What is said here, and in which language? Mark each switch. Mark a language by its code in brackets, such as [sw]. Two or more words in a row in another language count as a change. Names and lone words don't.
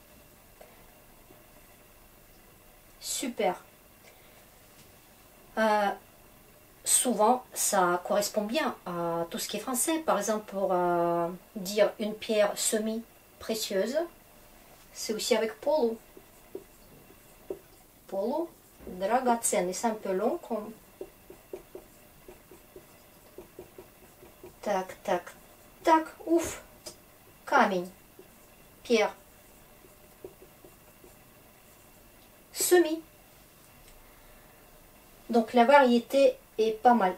[fr] Super. Souvent, ça correspond bien à tout ce qui est français. Par exemple, pour dire une pierre semi-précieuse, c'est aussi avec полу. [ru] Полу, драгоценный. [fr] C'est un peu long comme... [ru] Так, так, так, [fr] ouf. Камень, pierre. Semi. Donc la variété est pas mal.